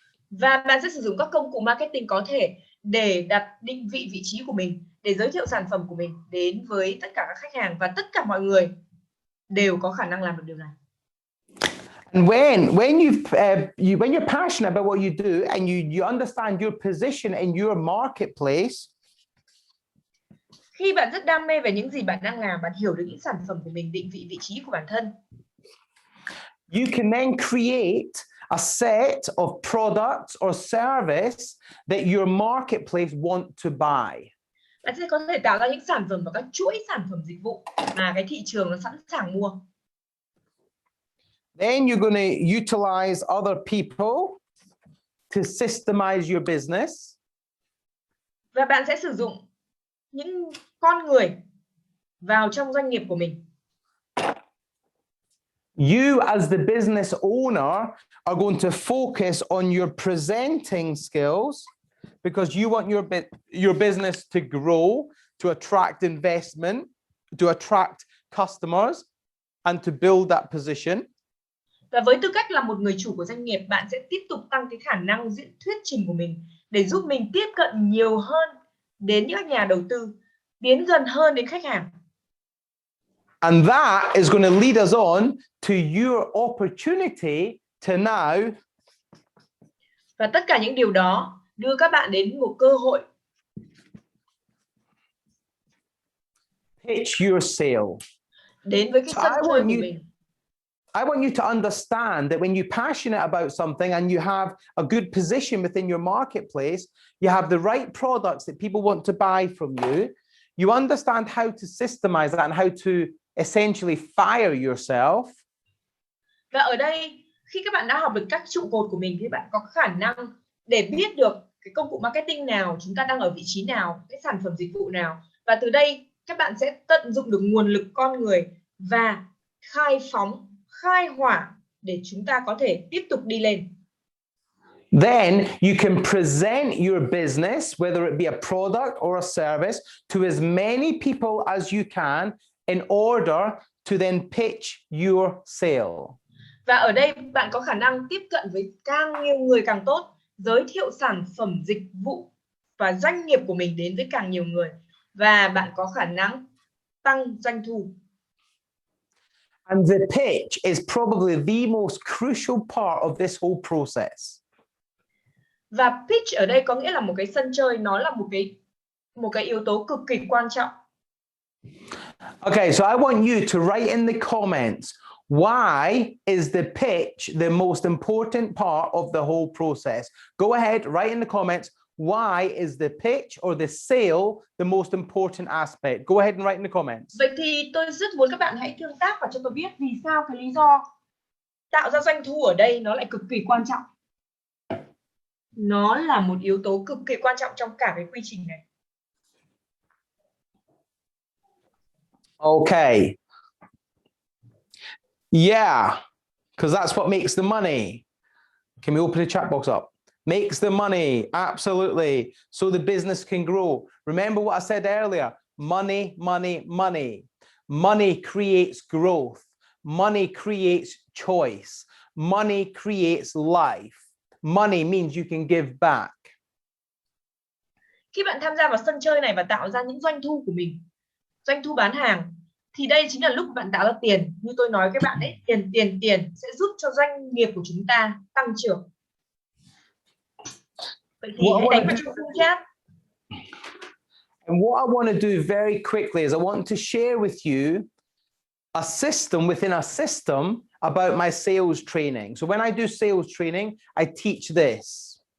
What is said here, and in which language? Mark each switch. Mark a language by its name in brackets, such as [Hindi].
[Vietnamese] Và bạn sẽ sử dụng các công cụ marketing có thể để đặt định vị vị trí của mình, để giới thiệu sản phẩm của mình đến với tất cả các khách hàng, và tất cả mọi người đều có khả năng làm được điều này. [English] And when you're passionate about what you do and you understand your position in your marketplace, [Vietnamese] khi bạn rất đam mê về những gì bạn đang làm, bạn hiểu được những sản phẩm của mình, định vị vị trí của bản thân, [English] you can then create a set of products or service that your marketplace want to buy. [Vietnamese] Bạn sẽ có thể tạo ra những sản phẩm và các chuỗi sản phẩm dịch vụ mà cái thị trường nó sẵn sàng mua. [English] Then you're going to utilize other people to systemize your business. [Vietnamese] Và bạn sẽ sử dụng những con người vào trong doanh nghiệp của mình. [English] You as the business owner are going to focus on your presenting skills because you want your business to grow, to attract investment, to attract customers, and to build that position. [Vietnamese] Và với tư cách là một người chủ của doanh nghiệp, bạn sẽ tiếp tục tăng cái khả năng diễn thuyết trình của mình để giúp mình tiếp cận nhiều hơn đến những nhà đầu tư, tiến gần hơn đến khách hàng. [English] And that is going to lead us on to your opportunity to now. [Vietnamese] Và tất cả những điều đó đưa các bạn đến một cơ hội. [English] Pitch your sale. [Vietnamese] Đến với cái sân chơi của mình. [English] I want you to understand that when you're passionate about something and you have a good position within your marketplace, you have the right products that people want to buy from you, you understand how to systemize that and how to essentially fire yourself. [Vietnamese] Và ở đây, khi các bạn đã học được các trụ cột của mình thì bạn có khả năng để biết được cái công cụ marketing nào, chúng ta đang ở vị trí nào, cái sản phẩm dịch vụ nào. Và từ đây các bạn sẽ tận dụng được nguồn lực con người và khai phóng, khai hỏa để chúng ta có thể tiếp tục đi lên. [English] Then you can present your business, whether it be a product or a service, to as many people as you can in order to then pitch your sale. [Vietnamese] Và ở đây bạn có khả năng tiếp cận với càng nhiều người càng tốt, giới thiệu sản phẩm dịch vụ và doanh nghiệp của mình đến với càng nhiều người, và bạn có khả năng tăng doanh thu. [English] And the pitch is probably the most crucial part of this whole process. [Vietnamese] Và pitch ở đây có nghĩa là một cái sân chơi, nó là một cái yếu tố cực kỳ quan trọng. [English] Okay, so I want you to write in the comments, why is the pitch the most important part of the whole process? Go ahead, write in the comments, why is the pitch or the sale the most important aspect? Go ahead and write in the comments. [Vietnamese] Vậy thì tôi rất muốn các bạn hãy tương tác và cho tôi biết vì sao cái lý do tạo ra doanh thu ở đây nó lại cực kỳ quan trọng. Nó là một yếu tố cực kỳ quan trọng trong cả cái quy trình này. [English] Okay. Yeah, because that's what makes the money. Can we open the chat box up? Makes the money, absolutely. So the business can grow. Remember what I said earlier, money, money, money. Money creates growth. Money creates choice. Money creates life. Money means you can give back. [Vietnamese] Khi bạn tham gia vào sân chơi này và tạo ra những doanh thu của mình, doanh thu bán hàng, thì đây chính là lúc bạn tạo ra tiền. Như tôi nói các bạn ấy, tiền sẽ giúp cho doanh nghiệp của chúng ta tăng trưởng. Vậy thì hãy đánh vào trong khung chat. [English] And what I want to do very quickly is I want to share with you a system within a system about my sales training. So when I do sales training, I teach this.